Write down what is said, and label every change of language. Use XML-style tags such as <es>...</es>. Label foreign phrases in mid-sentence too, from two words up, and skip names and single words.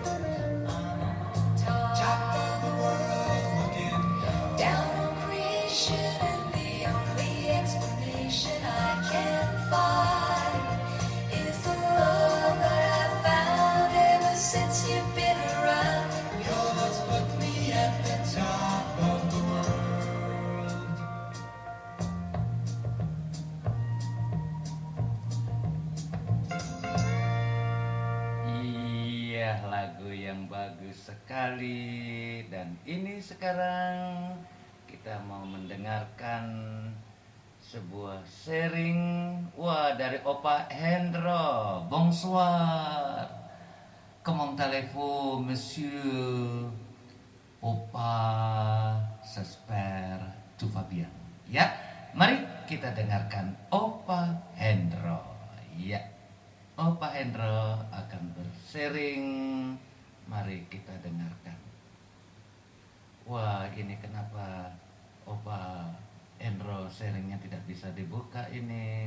<en>I'm on top of the world looking down on creation, and the only explanation I can find is the love that I found ever since you've been around. Your love's put me at the top of the world.</en> <id>Iya, lagu yang bagus sekali. Dan ini sekarang kita mau mendengarkan sebuah sharing dari Opa Hendro.</id> <fr>Bonsoir. Comment allez-vous, monsieur? Opa, j'espère tout va bien.</fr> <id>Ya, mari kita dengarkan Opa Hendro. Ya, Opa Hendro akan bersharing. Mari kita dengarkan. Wah, ini kenapa Opa Hendro sharingnya tidak bisa dibuka ini?</id>